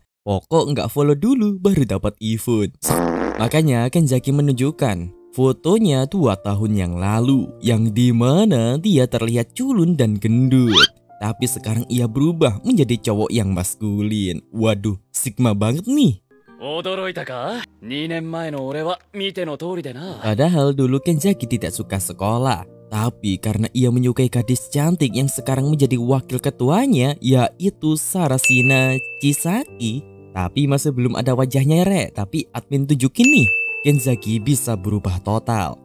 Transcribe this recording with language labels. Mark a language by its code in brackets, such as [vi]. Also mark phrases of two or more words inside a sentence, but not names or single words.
[id] Pokok nggak follow dulu baru dapat e-food. Makanya Kenzaki menunjukkan fotonya 2 tahun yang lalu, yang dimana dia terlihat culun dan gendut. Tapi sekarang ia berubah menjadi cowok yang maskulin. Waduh, Sigma banget nih. [ja] 驚いたか ?2 年前の俺は見ての通りでな。 [id] Padahal dulu Kenzaki tidak suka sekolah. Tapi karena ia menyukai gadis cantik yang sekarang menjadi wakil ketuanya, yaitu Sarashina Chisaki. Tapi masih belum ada wajahnya tapi admin tunjukin nih, Kenzaki bisa berubah total.